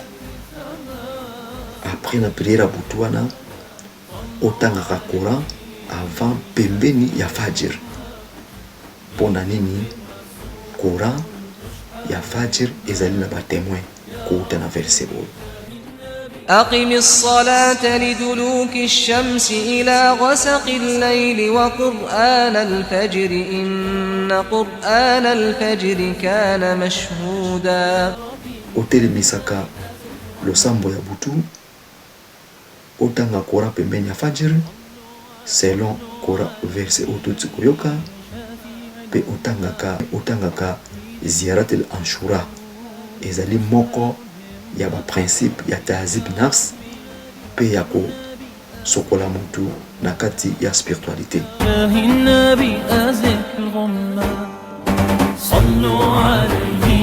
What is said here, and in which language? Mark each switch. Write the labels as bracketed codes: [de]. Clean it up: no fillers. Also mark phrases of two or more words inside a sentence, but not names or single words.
[ln] Après na prière ya butu wana otangaka Coran avant pembeni ya fajir. Pona nini? Coran ya fajir ezali na batémoin kouta na verset oyo [ar] أقم الصلاة لدلوك الشمس إلى غسق الليل وقرآن الفجر إن قرآن الفجر كان مشهودا. [ln] otelemisaka losambo ya butu otanga Coran pembeni ya fajir selon Coran verset oyo toti koyoka pe otangaka [ar] زيارة عاشوراء [ln] ezali moko ya ba principe ya [ar] تهذيب نفس [ln] pe ya ko sokola mutu na kati ya spiritualité. [ar] صلوا عليه